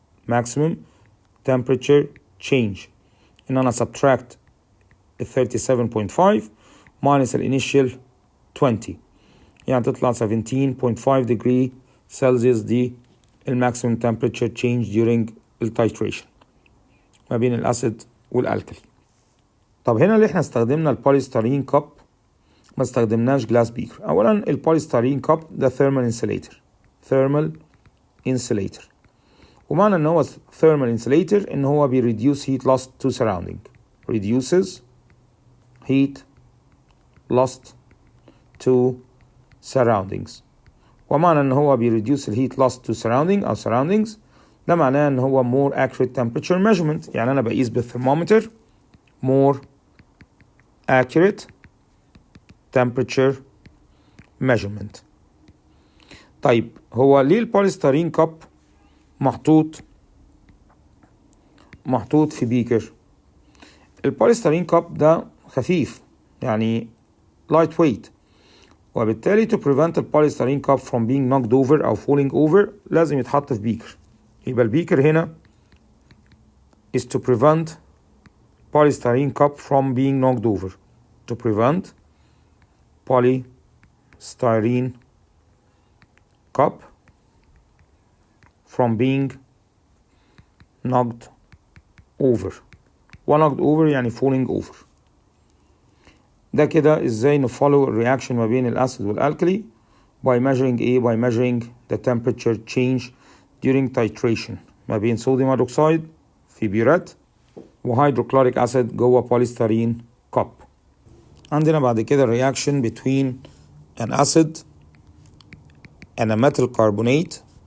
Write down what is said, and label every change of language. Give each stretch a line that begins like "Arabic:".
Arabic: maximum temperature change ان انا subtract ال 37.5 minus الانيشال 20 يعني تطلع 17.5 degree Celsius دي الماكسيمم temperature change during التايتريشن ما بين الاسيد والالكلي. طب هنا اللي احنا استخدمنا البوليستyrene كاب ما استخدمناش جلاس بيكر.
English: اولا البوليستyrene كاب ده thermal insulator
Arabic: ومعنى ان هو
English: thermal insulator ان هو reduce heat loss to surrounding reduces heat loss to surroundings. ومعنى ان هو reduce heat loss to surrounding او surroundings ده معناه ان هو more accurate temperature measurement،
Arabic: يعني انا بقيس بالثرمومتر
English: more accurate temperature measurement.
Arabic: طيب هو ليه البوليستyrene كاب محطوط في بيكر؟ البوليستyrene كاب ده خفيف يعني light weight، وبالتالي
English: to prevent the polystyrene cup from being knocked over
Arabic: أو falling over لازم يتحط في بيكر.
English: يبقى البيكر هنا is to prevent polystyrene cup from being knocked over. To prevent polystyrene cup from being knocked over. knocked over
Arabic: يعني
English: falling over.
Arabic: ده كده ازاي نفولو الرياكشن ما بين الاسيد والالكلي by measuring
English: by measuring the temperature change during titration
Arabic: ما بين صوديوم هيدروكسيد في بيورات وهيدروكلوريك اسيد جوه بوليستyrene كاب. عندنا بعد كده
English: الرياكشن between an acid and a metal carbonate